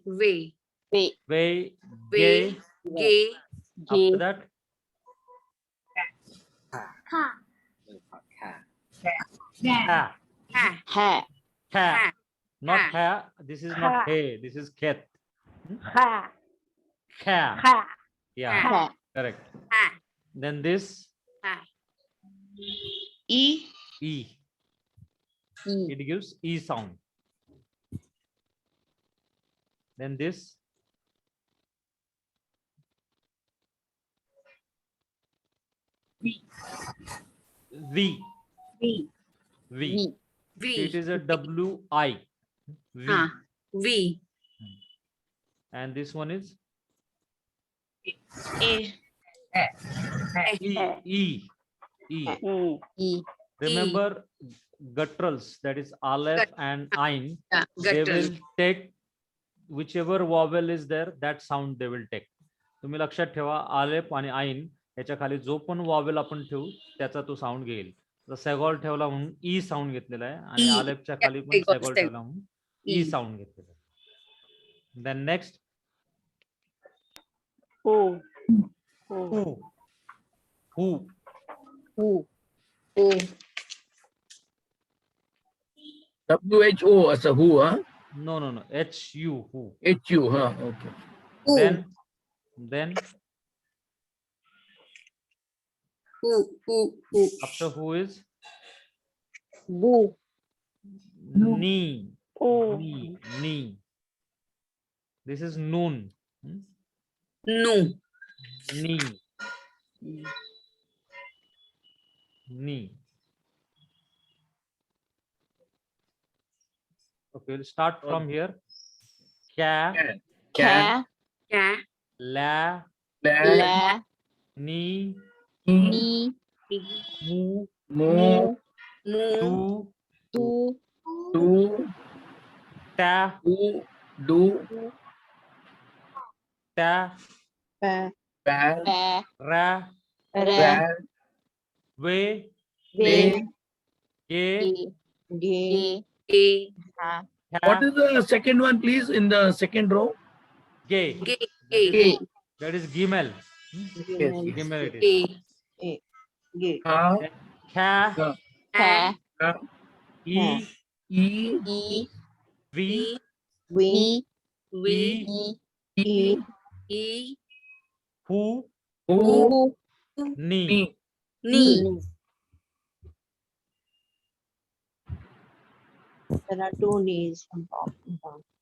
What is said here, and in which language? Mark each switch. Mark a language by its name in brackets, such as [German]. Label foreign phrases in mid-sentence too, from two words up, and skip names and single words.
[English] way, Way. gay. Gay. After that, Ka. ha, Ha. ha, not ha. This is not hey. This is ket. Ha. Ha, Ha. yeah, Ha. correct. Ha. Then this Ha. E. e, E. it gives e sound. Then this v, V. v. V. It is a w I, v, V. and this one is A. e. E. Remember gutturals, that is aleph and ain. They Guttural. will take whichever vowel is there, that sound they will take. [Marathi] तुम्ही लक्षात ठेवा आलेप आणि आईन याच्या खाली जो पण वॉवेल आपण ठेवू त्याचा तो साऊंड घेईल. सेगॉल ठेवला म्हणून ई साऊंड घेतलेला आहे आणि [English] E. [Marathi] आलेपच्या खाली पण [English] Segol, [Marathi] सेगॉल [English] seg- [Marathi] ठेवला म्हणून ई [English] E. [Marathi] साऊंड घेतलेला आहे. [English] then next O. who, who, O. O. WHO as a who, huh? no no no H U, who. HU, huh? Okay. Who. Then Who. after who is Boo. knee, knee. This is noon. No. Knee, knee. Okay, we'll start from here. Ka, Ca. la, La. ni, Ni. mu, Mo. Mu. tu, Tu. ta, Do. ta, Pa. Pa. Pa. ra, Ra. we, Ve. ge, Gay. Ge. What ha, is the second one, please, in the second row? ge. Ge. That is gimel. Yes. Gimel it is. Ge. Gay. Ha. Ka, Ka. e, E. E. v, We. We. E. E. who, Who. ni. Ni. There are two knees on top and down.